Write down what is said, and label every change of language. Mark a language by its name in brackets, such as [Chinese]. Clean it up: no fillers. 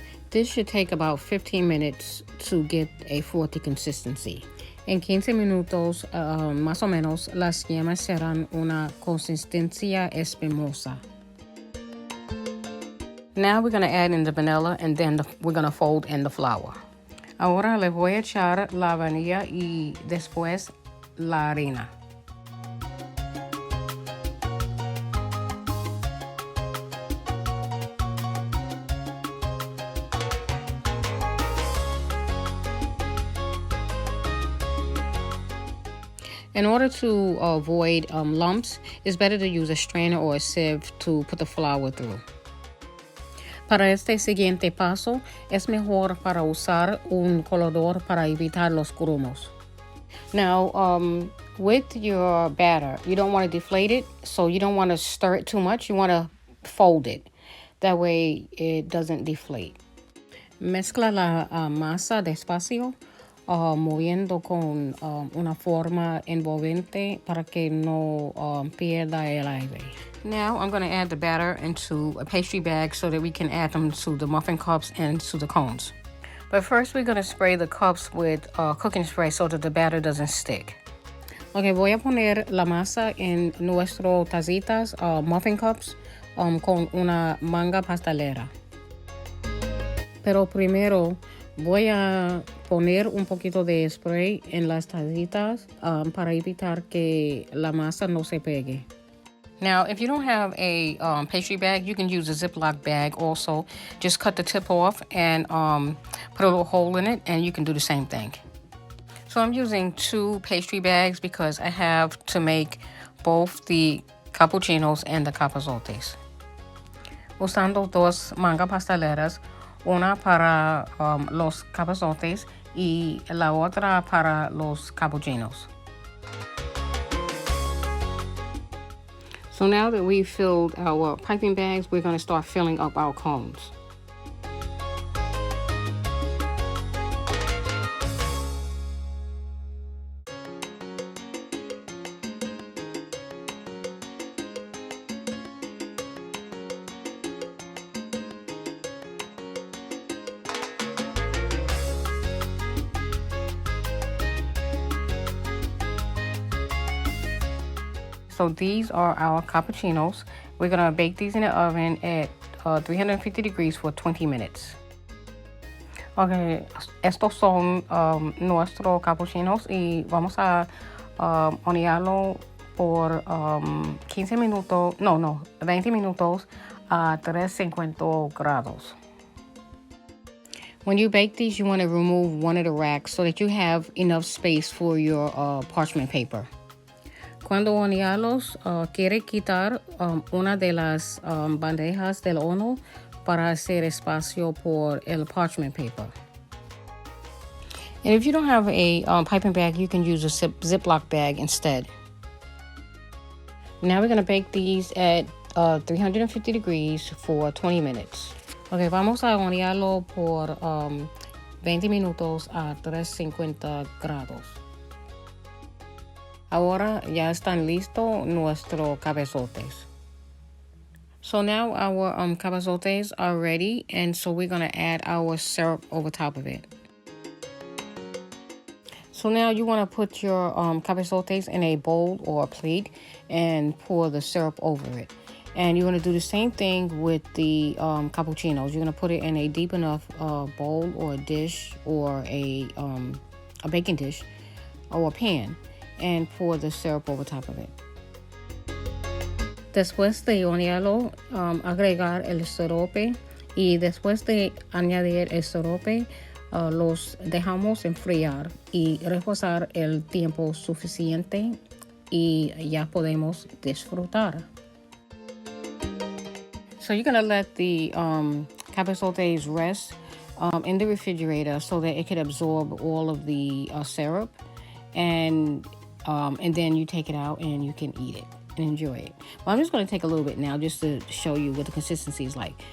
[English] This should take about 15 minutes to get a frothy consistency. [Spanish] En 15 minutos, más o menos, las yemas serán una consistencia espumosa. [English] Now we're going to add in the vanilla and then we're going to fold in the flour. [Spanish] Ahora le voy a echar la vainilla y después la harina. [English] In order to avoid lumps, it's better to use a strainer or a sieve to put the flour through. [Spanish] Para este siguiente paso, es mejor para usar un colador para evitar los grumos. [English] Now, with your batter, you don't want to deflate it, so you don't want to stir it too much. You want to fold it. That way, it doesn't deflate. [Spanish] Mezcla la masa despacio, moviendo con una forma envolvente para que no pierda el aire. [English] Now I'm going to add the batter into a pastry bag so that we can add them to the muffin cups and to the cones. But first we're going to spray the cups with cooking spray so that the batter doesn't stick. [Spanish] Okay, voy a poner la masa en nuestro tazitas, muffin cups, con una manga pastelera. Pero primero voy a poner un poquito de spray en las tazitas para evitar que la masa no se pegue. [English] Now, if you don't have a pastry bag, you can use a Ziploc bag also. Just cut the tip off and put a little hole in it, and you can do the same thing. So I'm using 2 pastry bags because I have to make both the capuchinos and the cabezotes. [Spanish] Usando 2 mangas pasteleras, una para los cabezotes y la otra para los capuchinos. [English] So now that we've filled our piping bags, we're going to start filling up our cones. So these are our cappuccinos. We're gonna bake these in the oven at 350 degrees for 20 minutes. [Spanish] Okay, estos son nuestros cappuccinos y vamos a hornearlo por 15 minutos, 20 minutos a 350 grados. [English] When you bake these, you want to remove one of the racks so that you have enough space for your parchment paper. [Spanish] Cuando hornearlos, quiere quitar una de las bandejas del horno para hacer espacio por el parchment paper. [English] And if you don't have a piping bag, you can use a Ziploc bag instead. Now we're going to bake these at 350 degrees for 20 minutes. [Spanish] Okay, vamos a hornearlo por 20 minutos a 350 grados. Ahora ya están listos nuestros cabezotes. [English] So now our cabezotes are ready, and so we're going to add our syrup over top of it. So now you want to put your cabezotes in a bowl or a plate and pour the syrup over it. And you're going to do the same thing with the cappuccinos. You're going to put it in a deep enough bowl or a dish or a baking dish or a pan, and pour the syrup over top of it. [Spanish] Después de hornearlo, agregar el sirope, y después de añadir el sirope, los dejamos enfriar y reposar el tiempo suficiente y ya podemos disfrutar. [English] So you're gonna let the cabezotes rest in the refrigerator so that it can absorb all of the syrup, and then you take it out and you can eat it and enjoy it. Well, I'm just going to take a little bit now just to show you what the consistency is like.